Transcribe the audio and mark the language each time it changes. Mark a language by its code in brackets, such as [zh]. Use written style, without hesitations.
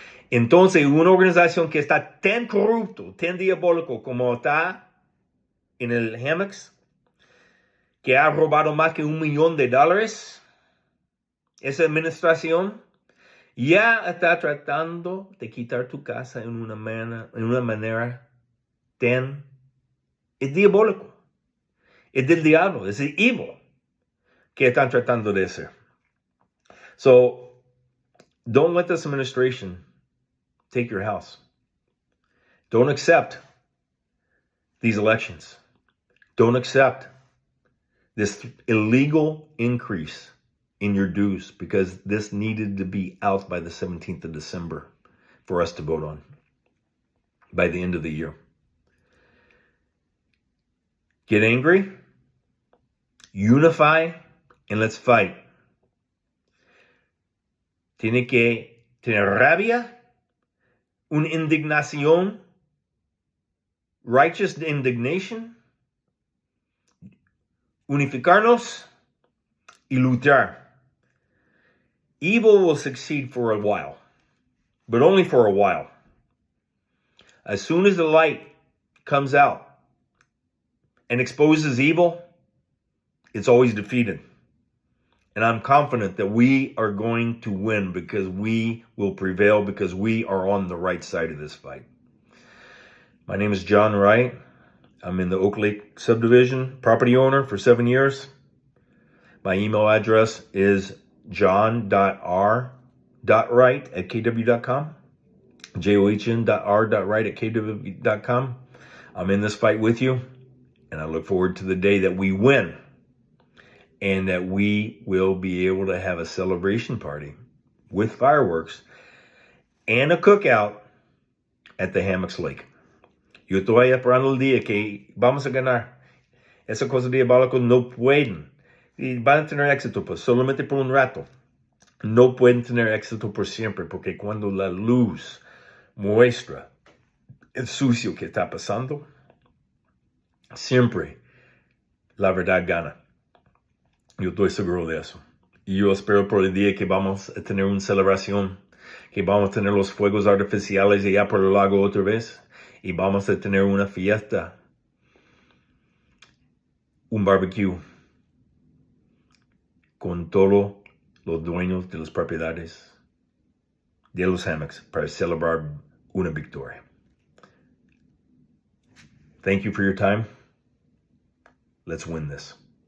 [es] Entonces, una organización que está tan corrupto, tan diabólico como está en el Hammocks, que ha robado más que $1 millón, esa administración ya está tratando de quitar tu casa en una manera tan... Es diabólico. Es del diablo. Es el evil que están tratando de hacer. [en] So, don't let this administration take your house. Don't accept these elections. Don't accept this illegal increase in your dues because this needed to be out by the 17th of December for us to vote on by the end of the year. Get angry, unify, and let's fight. Tiene que tener rabia, una indignación, righteous indignation, unificarnos y luchar. Evil will succeed for a while, but only for a while. As soon as the light comes out and exposes evil, it's always defeated. And I'm confident that we are going to win because we will prevail because we are on the right side of this fight. My name is John Wright. I'm in the Oak Lake subdivision, property owner for 7 years. My email address is john.r.wright@kw.com. john.r.wright@kw.com. I'm in this fight with you, and I look forward to the day that we win and that we will be able to have a celebration party with fireworks and a cookout at the Hammocks Lake. [es] Yo estoy esperando el día que vamos a ganar. Esa cosa diabólica no pueden. Y van a tener éxito pues solamente por un rato. No pueden tener éxito por siempre, porque cuando la luz muestra el sucio que está pasando, siempre la verdad gana. Yo estoy seguro de eso. Y yo espero por el día que vamos a tener una celebración, que vamos a tener los fuegos artificiales allá por el lago otra vez, y vamos a tener una fiesta, un barbecue, con todos los dueños de las propiedades de los hammocks para celebrar una victoria. [en] Thank you for your time. Let's win this.